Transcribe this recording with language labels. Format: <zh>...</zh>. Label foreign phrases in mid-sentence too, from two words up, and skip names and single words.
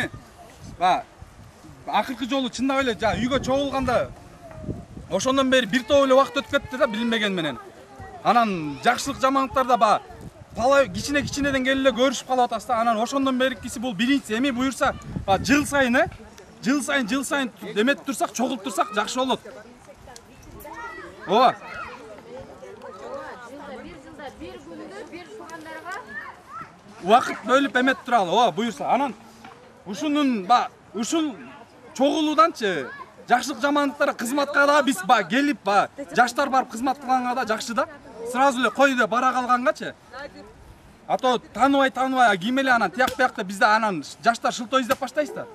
<ky>Акыркы жолу чындап эле үйгө чогулганда ошондон бери бир топ эле убакыт өтүп кетти да билинбеген менен. Анан жакшылык жамандыктарда кичинеден келип эле көрүшүп калып атабыз да. Анан ошондон берикиси бул биринчиси. Эми буюрса жыл сайын демет турсак, чогулуп турсак жакшы болот. Ооба. Бир күндө бир туугандарга Убакыт бөлүп эмет туралы. Ооба, буюрса. Анан ушул чогулууданчы жакшылык жамандыктар кызматка да биз келип жаштар барып кызмат кылганга да жакшы да. Сразу эле кой деп бара калгангачы. Ато тааныбай ким эле анан тияк-биякта бизде анан жаштар шылтоо издеп баштайбыз да.</ky>